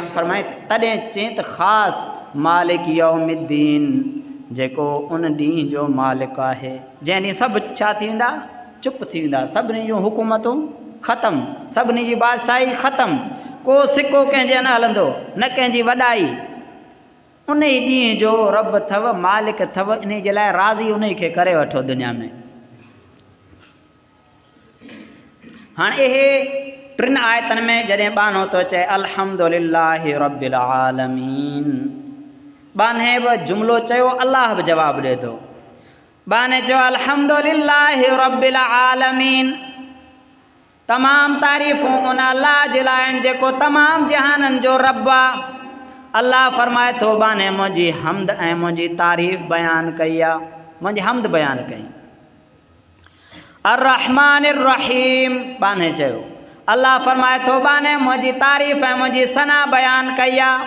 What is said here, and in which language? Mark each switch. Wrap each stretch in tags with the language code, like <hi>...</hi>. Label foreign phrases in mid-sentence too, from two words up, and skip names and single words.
<sd>फरमाए तॾहिं चई त ख़ासि</sd> <ar>مالك يوم الدين,</ar> <sd>जेको उन ॾींहं जो मालिक आहे, जंहिं ॾींहुं सभु छा थी वेंदा, चुप थी वेंदा, सभिनी जूं हुकूमतूं ख़तमु, सभिनी जी बादशाही ख़तमु, को सिको कंहिंजे न हलंदो, न कंहिंजी वॾाई। उन ई ॾींहं जो रब अथव, मालिक अथव, इन जे लाइ राज़ी उन खे करे वठो दुनिया में। हाणे इहे टिनि आयतनि में जॾहिं बानो थो चए</sd> <ar>الحمد لله رب العالمين,</ar> <sd>बाने बि जुमिलो चयो, अल्लाह बि जवाबु ॾिए थो। बाने चयो</sd> <ar>الحمد لله رب العالمين,</ar> <sd>तमामु तारीफ़ूं उन अल्लाह जे लाइ आहिनि जेको तमामु जहाननि जो रब आहे। अल्लाह फरमाए थो बाने मुंहिंजी हमद ऐं मुंहिंजी तारीफ़ बयानु कई आहे, मुंहिंजी हमद बयानु कई।</sd> <ar>الرحمن الرحيم,</ar> <sd>बाने चयो अल्लाह फरमाए थो बाने मुंहिंजी तारीफ़ ऐं मुंहिंजी सना बयानु कई आहे।</sd>